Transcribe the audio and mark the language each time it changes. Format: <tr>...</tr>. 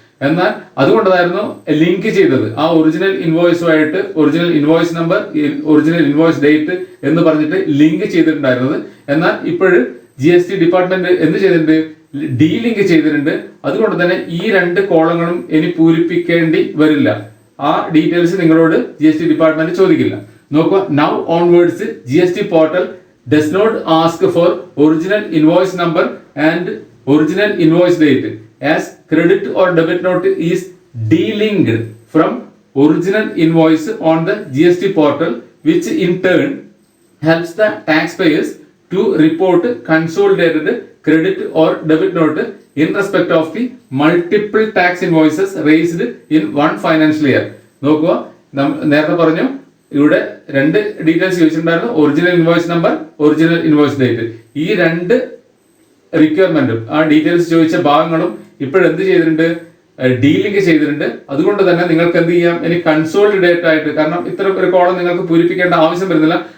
<ml>എന്നാൽ അതുകൊണ്ടായിരുന്നു ലിങ്ക് ചെയ്തത് ആ original ഇൻവോയ്സുമായിട്ട് original invoice number, original invoice date എന്ന് പറഞ്ഞിട്ട് ലിങ്ക് ചെയ്തിട്ടുണ്ടായിരുന്നത്. എന്നാൽ ഇപ്പോഴും GST ഡിപ്പാർട്ട്മെന്റ് എന്ത് ചെയ്തിട്ടുണ്ട്? ഡീലിങ്ക് ചെയ്തിട്ടുണ്ട്. അതുകൊണ്ട് തന്നെ ഈ രണ്ട് കോളങ്ങളും ഇനി പൂരിപ്പിക്കേണ്ടി വരില്ല. ആ ഡീറ്റെയിൽസ് നിങ്ങളോട് GST ഡിപ്പാർട്ട്മെന്റ് ചോദിക്കില്ല.</ml> <en>നോക്കുക, now onwards GST portal does not ask for original invoice number and original invoice date as credit or debit note is delinked from original invoice on the GST portal, which in turn helps the taxpayers to report consolidated credit or debit note in respect of the multiple tax invoices raised in one financial year.</en> <ml>നോക്കുക, നേരത്തെ പറഞ്ഞു ഇവിടെ രണ്ട് details ചോദിച്ചിട്ടുണ്ടായിരുന്നു. Original invoice number, original invoice date. ഈ രണ്ട് റിക്വയർമെന്റും ആ details ചോദിച്ച ഭാഗങ്ങളും ഇപ്പോഴെന്ത് ചെയ്തിട്ടുണ്ട്? ഡീലിങ്ക് ചെയ്തിട്ടുണ്ട്. അതുകൊണ്ട് തന്നെ നിങ്ങൾക്ക് എന്ത് ചെയ്യാം? ഇനി കൺസോളിഡേറ്റ് ആയിട്ട്, കാരണം ഇത്തരം ഒരു കോളം നിങ്ങൾക്ക് പൂരിപ്പിക്കേണ്ട ആവശ്യം വരുന്നില്ല.</ml>